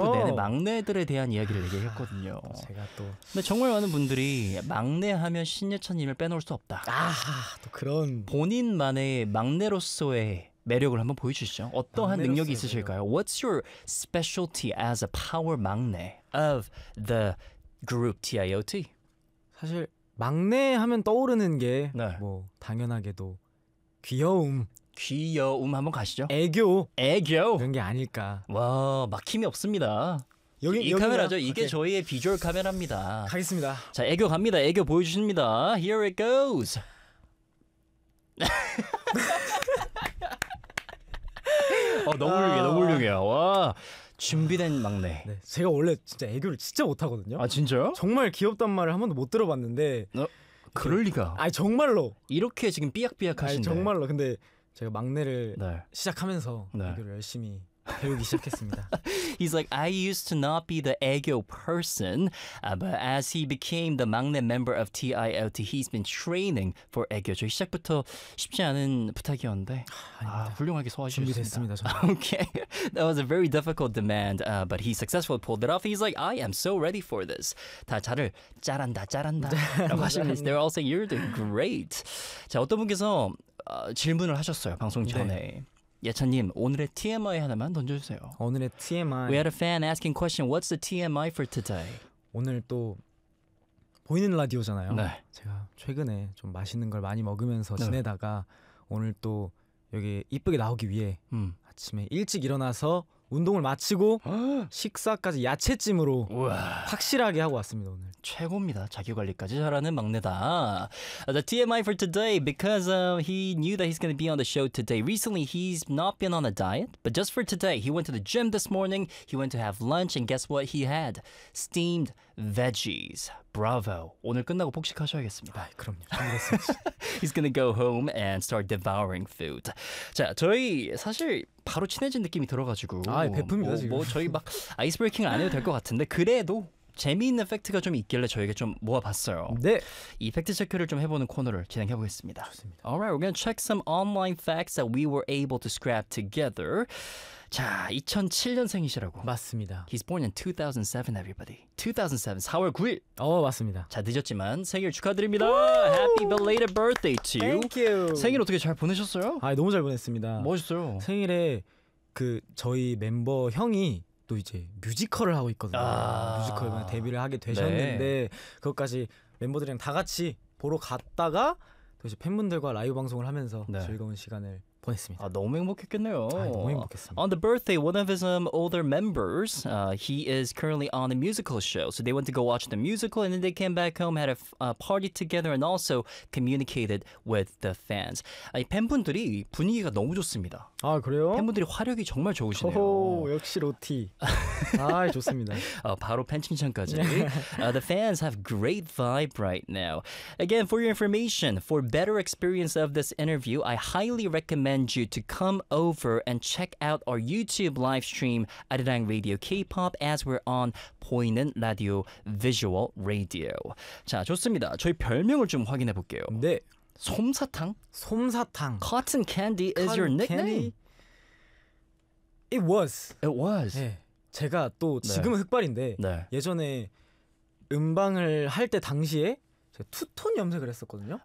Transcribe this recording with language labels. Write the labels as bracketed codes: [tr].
[ko] 1부 내내 막내들에 대한 이야기를 얘기했거든요. 제가 또 근데 정말 많은 분들이 막내 하면 신예찬님을 빼놓을 수 없다. 아 또 그런 본인만의 막내로서의 매력을 한번 보여주시죠. 어떠한 능력이 있으실까요? 매력. [en] What's your specialty as a power 막내 of the group TIOT? [ko] 사실 막내 하면 떠오르는 게 네. 뭐 당연하게도 귀여움. 귀여움 한번 가시죠. 애교. 애교. 그런 게 아닐까. 와 막힘이 없습니다. 여기 이 카메라죠. 이게 오케이. 저희의 비주얼 카메라입니다. 가겠습니다. 자 애교 갑니다. 애교 보여주십니다. [en] Here it goes. [ko] 어, 너무 훌륭해. 너무 훌륭해요. 와 준비된 막내. 네, 제가 원래 진짜 애교를 진짜 못하거든요. 아 진짜요? 정말 귀엽단 말을 한 번도 못 들어봤는데. 어? 그럴 리가. 아니 정말로. 이렇게 지금 삐약삐약하신데. 정말로. 근데 제가 막내를 네. 시작하면서 네. 애교를 열심히 배우기 시작했습니다. [en] He's like, I used to not be the 애교 person, but as he became the 막내 member of TIOT, he's been training for 애교. [ko] 저희 시작부터 쉽지 않은 부탁이었는데 아, 훌륭하게 소화하셨습니다. 준비됐습니다. [en] Okay, that was a very difficult demand, but he successfully pulled it off. He's like, I am so ready for this. [ko] 다 자를 짜란다, 짜란다. 라고 하시면서 [en] They're all saying, you're doing great. [ko] 자, 어떤 분께서 질문을 하셨어요, 방송 전에. 네. 예찬님, 오늘의 TMI 하나만 던져주세요. 오늘의 TMI. [en] We had a fan asking question, what's the TMI for today? [ko] 오늘 또 보이는 라디오잖아요. 네. 제가 최근에 좀 맛있는 걸 많이 먹으면서 네. 지내다가 오늘 또 여기 이쁘게 나오기 위해 아침에 일찍 일어나서 운동을 마치고 식사까지 야채찜으로 우와. 확실하게 하고 왔습니다. 오늘 최고입니다. 자기관리까지 잘하는 막내다. [en] The TMI for today, because he knew that he's going to be on the show today. Recently, he's not been on a diet, but just for today, he went to the gym this morning. He went to have lunch, and guess what he had? Steamed veggies. Bravo. [ko] 오늘 끝나고 폭식하셔야겠습니다. 아, 그럼요. 잘했습니다. [en] He's going to go home and start devouring food. [ko] 자, 저희 사실 바로 친해진 느낌이 들어가지고 아, 배품이다 지금. 뭐 저희 막 아이스브레이킹을 안 해도 될 것 같은데 그래도 재미있는 팩트가 좀 있길래 저희가 좀 모아봤어요. 네. 이 팩트 체크를 좀 해보는 코너를 진행해보겠습니다. 좋습니다. [en] All right, we're going to check some online facts that we were able to scrap together. [ko] 자, 2007년생이시라고. 맞습니다. [en] He's born in 2007, everybody. 2007, [ko] 4월 9일. 어, 맞습니다. 자, 늦었지만 생일 축하드립니다. [en] Happy belated birthday to you. Thank you. [ko] 생일 어떻게 잘 보내셨어요? 아, 너무 잘 보냈습니다. 멋있어요. 생일에 그 저희 멤버 형이 또 이제 뮤지컬을 하고 있거든요. 아~ 뮤지컬에 데뷔를 하게 되셨는데 네. 그것까지 멤버들이랑 다 같이 보러 갔다가 또 이제 팬분들과 라이브 방송을 하면서 네. 즐거운 시간을 보냈습니다. 아, 너무 행복했겠네요. 아, 너무 행복했습니다. [en] On the birthday, one of his older members, he is currently on a musical show. So they went to go watch the musical and then they came back home, had a party together and also communicated with the fans. [ko] 아니, 팬분들이 분위기가 너무 좋습니다. 아, 그래요? 팬분들이 화력이 정말 좋으시네요. 오, 역시 로티. 아, 좋습니다. 바로 팬칭찬까지. [en] The fans have great vibe right now. Again, for your information, for better experience of this interview, I highly recommend you to come over and check out our YouTube live stream, 아리랑 Radio K-pop, as we're on 보이는 라디오, Visual Radio. [ko] 자, 좋습니다. 저희 별명을 좀 확인해 볼게요. 네. 솜사탕? 솜사탕. [en] Cotton candy is Cotton your nickname? Candy? It was. It was. [ko] 네. 제가 또 지금은 네. 흑발인데 네. 예전에 음방을 할 때 당시에 제가 투톤 염색을 했었거든요.